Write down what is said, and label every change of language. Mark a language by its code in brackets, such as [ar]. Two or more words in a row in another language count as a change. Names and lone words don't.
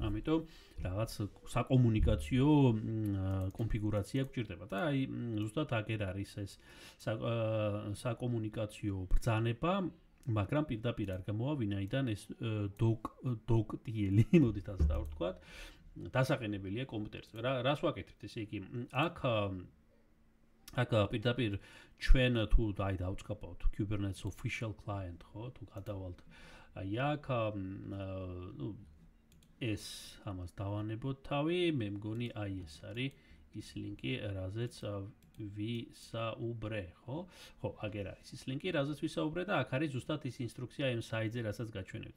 [ka] ამიტომ რაღაც საკომუნიკაციო კონფიგურაცია გვჭირდება და აი ზუსტად აქ არის ეს საკომუნიკაციო ბრძანება, მაგრამ პირდაპირ არ გამოვა, ვინაიდან ეს doc.tl მოდით ასე დავთქვათ, დასაყენებელია კომპიუტერზე. რას ვაკეთებთ, ესე იგი, აქ პირდაპირ ჩვენ თუ დავწყაბავთ Kubernetes [en] official client, [ka] ხო, თუ გადავალთ აი აქ ეს ამას დავანებოთ თავი, მე მგონი აი ეს არის ის ლინკი, რაზეც ვისაუბრე, ხო? ხო, აგერ არის ის ლინკი, რაზეც ვისაუბრე და აქ არის ზუსტად ის ინსტრუქცია იმ საიტზე, რასაც გაჩვენებთ.